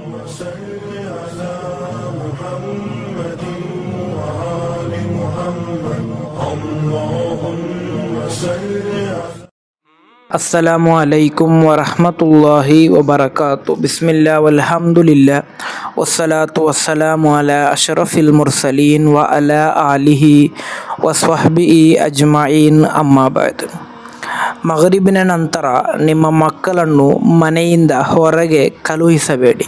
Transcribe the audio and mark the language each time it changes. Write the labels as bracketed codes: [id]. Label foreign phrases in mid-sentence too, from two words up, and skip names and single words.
[ar] صل على محمد وآل محمد اللهم صل على السلام عليكم ورحمة الله وبركاته. بسم الله والحمد لله والصلاة والسلام على أشرف المرسلين و على آله وصحبه أجمعين. أما بعد. [kn] ಮಗರಿಬಿನ ನಂತರ ನಿಮ್ಮ ಮಕ್ಕಳನ್ನು ಮನೆಯಿಂದ ಹೊರಗೆ ಕಳುಹಿಸಬೇಡಿ.